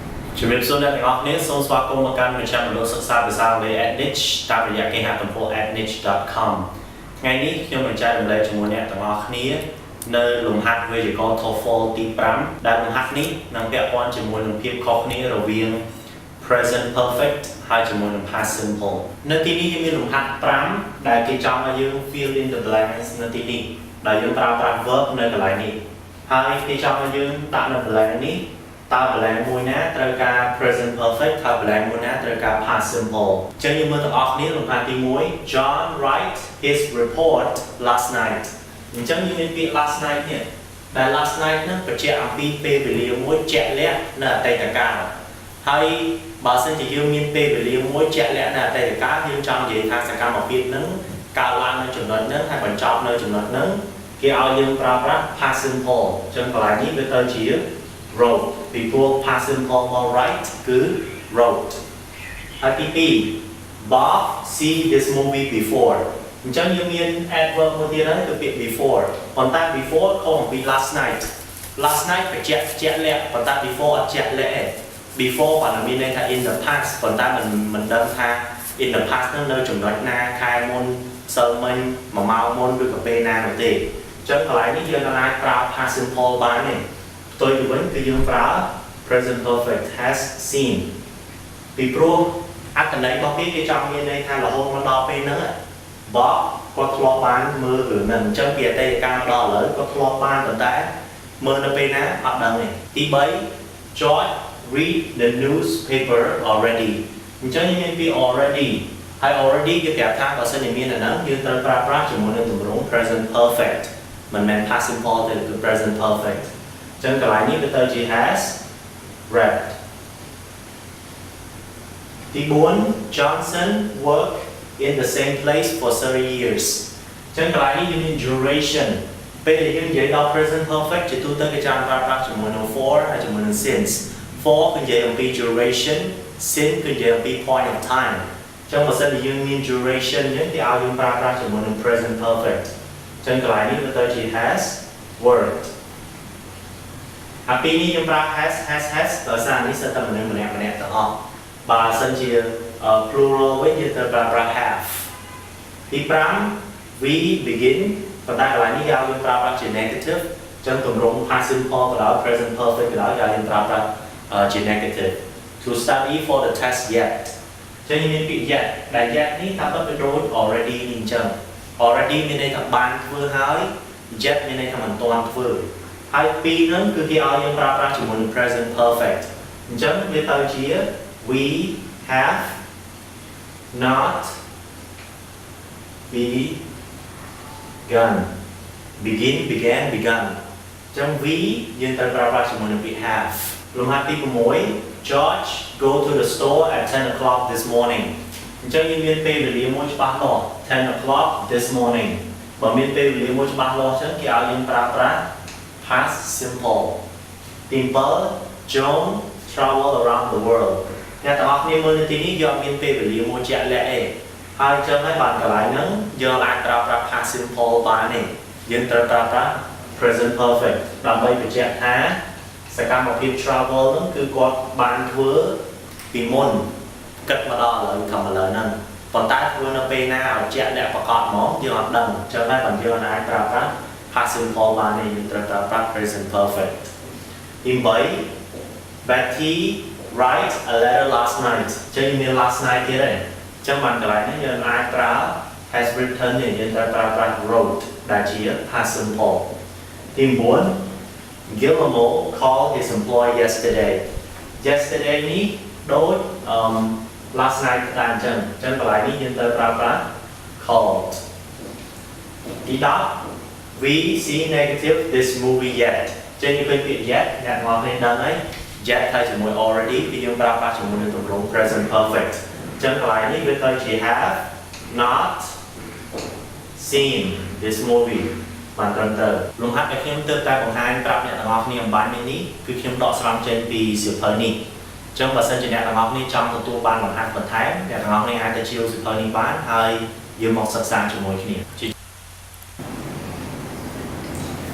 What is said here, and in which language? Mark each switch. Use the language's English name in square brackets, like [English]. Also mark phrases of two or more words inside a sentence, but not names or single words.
[Khmer] ជំរាបសួរអ្នកទាំងអស់គ្នាសូមស្វាគមន៍មកកាន់មជ្ឈមណ្ឌលសិក្សាភាសាអង់គ្លេស Edniche តាមរយៈគេហទំព័រ edniche.com ថ្ងៃនេះខ្ញុំនឹងចែករំលែកជាមួយអ្នកទាំងអស់គ្នានៅលំហាត់វេយ្យាករណ៍ Toefl ទី5ដែលលំហាត់នេះនឹងពាក់ព័ន្ធជាមួយនឹងភាពខុសគ្នារវាង [English] present perfect [Khmer] ហើយជាមួយនឹង [English] past simple [Khmer] នៅទីនេះយើងមានលំហាត់5ដែលគេចង់ឲ្យយើង [English] fill in the blanks [Khmer] នៅទីនេះដែលយើងប្រើប្រាស់ verb នៅកន្លែងនេះហើយគេចង់ឲ្យយើងដាក់នៅ blank នេះតើ blank មួយណាត្រូវការ [English] present perfect [Khmer] ហើយ blank មួយណាត្រូវការ [English] past simple [Khmer] អញ្ចឹងយើងមើលទាំងអស់គ្នាលំហាត់ទី1 [English] John write his report last night [Khmer] អញ្ចឹងយើងមានពាក្យ [English] last night [Khmer] នេះដែល [English] last night [Khmer] ហ្នឹងបញ្ជាក់អំពីពេលវេលាមួយជាក់លាក់នៅអតីតកាលហើយបើសិនជាយើងមានពេលវេលាមួយជាក់លាក់នៅអ តីតកាលយើងចង់និយាយថាសកម្មភាពហ្នឹងកើតឡើងនៅចំណុចហ្នឹងហើយបញ្ចប់នៅចំណុចហ្នឹងគេឲ្យយើងប្រើប្រាស់ [English] past simple [Khmer] អញ្ចឹងកន្លែងនេះវាទៅជា wrote ពីព្រោះ [English] past simple [Khmer] មក write គឺ wrote ហើយទី2 [English] Bob see this movie before [Khmer] អញ្ចឹង យើងមាន adverb មួយទៀតហ្នឹងគឺពាក្យ before ប៉ុន្តែ before ខុសអំពី [English] last night [Khmer] បញ្ជាក់លាក់ប៉ុន្តែ before អត់ជាក់លាក់ទេ before បានមានន័យថា [English] in the past [Khmer] ប៉ុន្តែមិនដឹងថា [English] in the past [Khmer] ហ្នឹងនៅចំណុ ចណាខែមុនសិលមិញ1ម៉ោងមុនឬក៏ពេលណានោះទេអញ្ចឹងកន្លែងនេះយើងអាចប្រើ [English] past simple [Khmer] បានទេផ្ទុយទៅវិញគឺយើងប្រើ present [English] perfect has seen [Khmer] ពីព្រោះអត្ថន័យរបស់វាគេចង់មានន័យថារហូតមកដល់ពេលហ្នឹងBob គាត់ធ្លាប់ បានមើលរឿងហ្នឹងអញ្ចឹងពីអតីតកាលដល់ឥឡូវគាត់ធ្លាប់បានប៉ុន្តែមើលនៅពេលណាអត់ដឹងទេទី3 [English] George read the newspaper already [Khmer] អញ្ចឹងយើងមានពី already ហើយ already គេប្រាប់ថាបើសិនជាមានអាហ្នឹងយើងត្រូវប្រើប្រាស់ជាមួយនឹងទម្រង់ [English] present perfect [Khmer] មិនមែន [English] past simple [Khmer] ទេគឺ [English] present perfect [Khmer] អញ្ចឹងកន្លែងនេះវាទៅជា [English] has read [Khmer] ទី4 [English] Johnson worked in the same place for 30 years [Khmer] អញ្ចឹងកន្លែងនេះយើងមាន duration ពេលដែលយើងនិយាយដល់ [English] present perfect [Khmer] ជាទូទៅគេចាំប្រើប្រាស់ជាមួយនឹង for ហើយជាមួយនឹង since for គឺនិយាយអំពី duration since គឺនិ យាយអំពី [English] point of time [Khmer] អញ្ចឹងបើសិនជាយើងមាន duration អញ្ចឹងគេឲ្យយើងប្រើប្រាស់ជាមួយនឹង [English] present perfect [Khmer] អញ្ចឹងកន្លែងនេះវាទៅជា [English] has worked [Khmer] អាពីនេះ យើងប្រើ has ដោយសារនេះសិតតែម្នាក់ទាំងអស់បើសិនជា plural វិញយើងត្រូវប្រើប្រាស់ have ទី5 [English] we begin [Khmer] ប៉ុន្តែក ន្លែងនេះយើងប្រើប្រាស់ជា negative អញ្ចឹងទម្រង់ [English] past simple [Khmer] ក៏ដោយ [English] present perfect [Khmer] ក៏ដោយយើងប្រើប្រាស់ជា negative [English] to study for the test yet [Khmer] អញ្ចឹងមានពាក្យ yet ដែល yet នេះថាទៅដូច already នេះអញ្ចឹង already មានន័យថាបានធ្វើហើយ yet មានន័យថាមិនទាន់ធ្វើហើយពីរហ្នឹងគឺគេឲ្យយើងប្រើប្រាស់ជាមួយនឹង [English] present perfect [Khmer] អញ្ចឹងវាទៅជា [English] we have not begun began [Khmer] អញ្ចឹង we យើងត្រូវប្រើប្រាស់ជាមួយនឹងពាក្យ have លំហាត់ទី6 [English] George go to the store at 10 o'clock this morning [Khmer] អញ្ចឹងយើងមានពេលវេលាមួយច្បាស់លាស់10 [English] o'clock this morning [Khmer] បើមានពេលវេលាមួយច្បាស់លាស់អញ្ចឹងគេឲ្យយើងប្រើប្រាស់ [English] past simple [Khmer] ទី7 [English] John travel around the world [Khmer] អ្នកទាំងអស់គ្នាមើលនៅទីនេះយើងអត់មានពេលវេលា មួយជាក់លាក់ទេហើយអញ្ចឹងហើយកន្លែងហ្នឹងយើងអាចប្រើប្រាស់ [English] past simple [Khmer] បានទេយើងត្រូវប្រើប្រាស់ [English] present perfect [Khmer] ដើម្បីបញ្ជាក់ថាសកម្មភាព travel ហ្នឹងគឺគាត់បានធ្វើពីមុនគិតមកដល់ឥឡូវខំឥឡូវហ្នឹងប៉ុន្តែធ្វើនៅពេលណាឲ្យជាក់លាក់ប្រកប ហ្មងយើងអត់ដឹងអញ្ចឹងហើយបើយើងអាចប្រើប្រាស់ [English] past simple [Khmer] បានទេយើងត្រូវប្រើប្រាស់ [English] present perfect [Khmer] ទី8 [English] Betty write a letter last night [Khmer] ចឹងមាន [English] last night [Khmer] ទៀតទេអញ្ចឹងបានកន្លែងនេះយើង អាចប្រើ [English] has written [Khmer] នេះយើងត្រូវប្រើប្រាស់ wrote ដែលជា [English] past simple [Khmer] ទី9 [English] Guillermo called his employee yesterday [Khmer] នេះដូច [English] last night [Khmer] ដែរអញ្ចឹងកន្លែងនេះយើងត្រូវ ប្រើប្រាស់ called ទី10 [English] we see negative this movie yet [Khmer] ចឹងយើងឃើញពាក្យ yet អ្នកទាំងអស់គ្នាដឹងហើយ yet ហើយ ជាមួយ already គឺយើងប្រើប្រាស់ជាមួយនឹងទម្រង់ [English] present perfect [Khmer] អញ្ចឹងកន្លែងនេះវាទៅជា [English] have not seen this movie [Khmer] បានត្រឹមត្រូវលំហាត់ដែលខ្ញុំទើបតែបង្ហាញប្រាប់អ្នកទាំងអស់គ្នាអំបញ្ញនេះគឺខ្ញុំដកស្រង់ចេញពីសៀវភៅនេះអញ្ចឹងបើសិនជាអ្នកទាំងអស់គ្នាចង់ទទួលបានលំហាត់បន្ថែមអ្នកទាំងអស់គ្នាអាចទៅជាសៀវភៅនេះបានហើយយើងមកសិក្សាជាមួយគ្នា